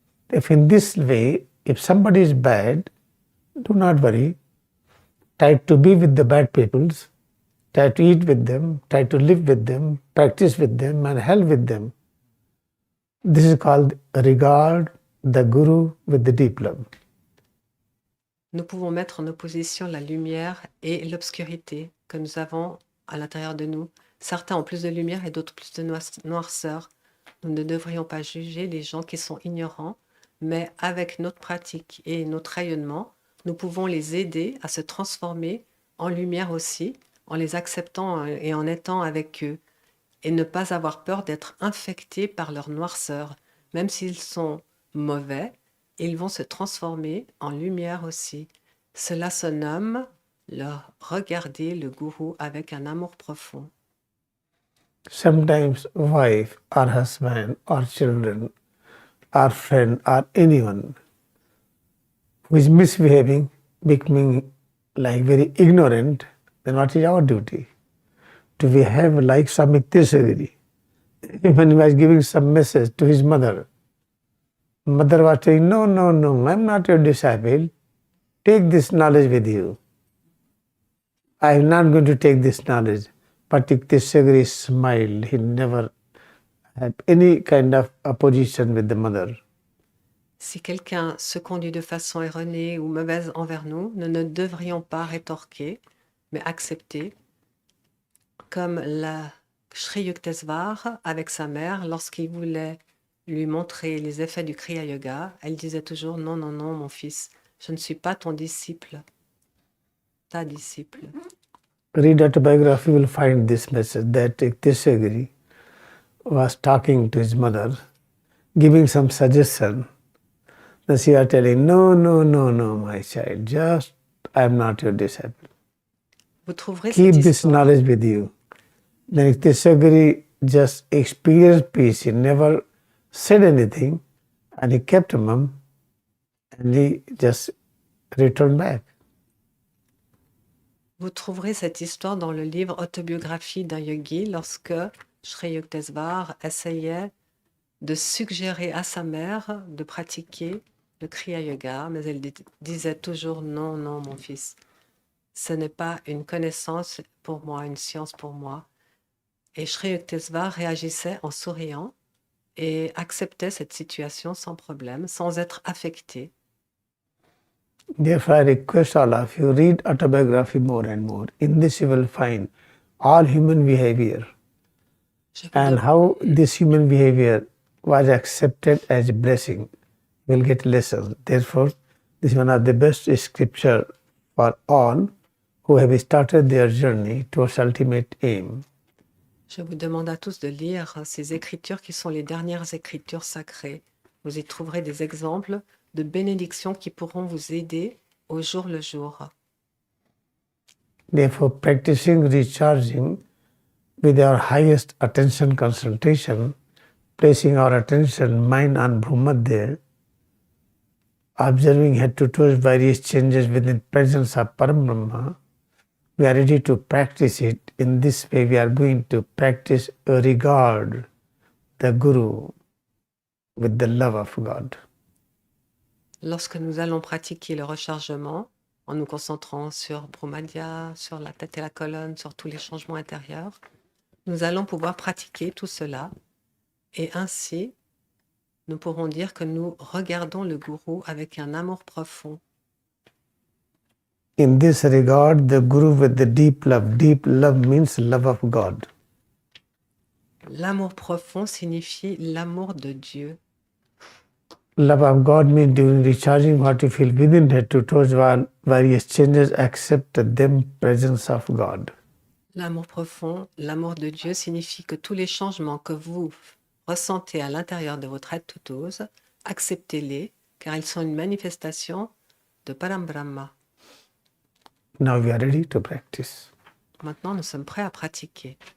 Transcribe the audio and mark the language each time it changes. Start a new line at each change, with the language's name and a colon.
English: If in this way, if somebody is bad, do not worry. Try to be with the bad peoples, try to eat with them, try to live with them, practice with them and help with them. This is called regard the Guru with the deep love.
French: Nous pouvons mettre en opposition la lumière et l'obscurité que nous avons à l'intérieur de nous. Certains ont plus de lumière et d'autres plus de noirceur. Nous ne devrions pas juger les gens qui sont ignorants, mais avec notre pratique et notre rayonnement, nous pouvons les aider à se transformer en lumière aussi, en les acceptant et en étant avec eux, et ne pas avoir peur d'être infectés par leur noirceur. Même s'ils sont mauvais, ils vont se transformer en lumière aussi. Cela se nomme leur regarder le gourou avec un amour profond.
English: Sometimes wife or husband or children or friend or anyone who is misbehaving, becoming like very ignorant, then what is our duty? To behave like Swami Tirshagiri. When he was giving some message to his mother, mother was saying, no, I'm not your disciple. Take this knowledge with you. I am not going to take this knowledge. But Tirshagiri smiled. He never had any kind of opposition with the mother.
French: Si quelqu'un se conduit de façon erronée ou mauvaise envers nous, nous ne devrions pas rétorquer, mais accepter, comme la Shree Yuktesvar avec sa mère, lorsqu'il voulait lui montrer les effets du Kriyayoga, elle disait toujours « Non, mon fils, je ne suis pas ton disciple, ta disciple. »
English: Read autobiography, you will find this message that Tirshagiri was talking to his mother, giving some suggestion. Then she was telling, no, my child, just I am not your disciple.
French: Vous trouverez
English: Keep
French: cette
English: this
French: histoire.
English: knowledge with you. Then Tirshagiri just experienced peace. He never said anything and he kept mum and he just returned back.
French: Vous trouverez cette histoire dans le livre Autobiographie d'un yogi lorsque Shree Yuktesvar essayait de suggérer à sa mère de pratiquer le Kriyayoga, mais elle disait toujours non, mon fils, ce n'est pas une connaissance pour moi, une science pour moi. Et Shree Yuktesvar réagissait en souriant et acceptait cette situation sans problème, sans être affecté.
English: Therefore, I request all of you, read autobiography more and more. In this you will find all human behavior and how this human behavior was accepted as a blessing. You will get lessons. Therefore, this is one of the best scripture for all who have started their journey towards ultimate aim.
French: Je vous demande à tous de lire ces écritures qui sont les dernières écritures sacrées. Vous y trouverez des exemples de bénédictions qui pourront vous aider au jour le jour.
English: Therefore, practicing recharging with our highest attention concentration, placing our attention, mind on Brahmadya, observing head to toes various changes within presence of Param we are ready to practice it. In this way, we are going to practice regard the Guru with the love of God.
French: Lorsque nous allons pratiquer le rechargement, en nous concentrant sur Brahmadya, sur la tête et la colonne, sur tous les changements intérieurs, nous allons pouvoir pratiquer tout cela et ainsi, nous pourrons dire que nous regardons le gourou avec un amour profond.
English: In this regard, the Guru with the deep love means love of God.
French: L'amour profond signifie l'amour de Dieu.
English: Love of God means during recharging what you feel within head to toes while various changes accept them presence of God.
French: L'amour profond, l'amour de Dieu signifie que tous les changements que vous ressentez à l'intérieur de votre être toose, acceptez-les car ils sont une manifestation de Parambrahma.
English: Now we are ready to practice.
French: Maintenant, nous sommes prêts à pratiquer.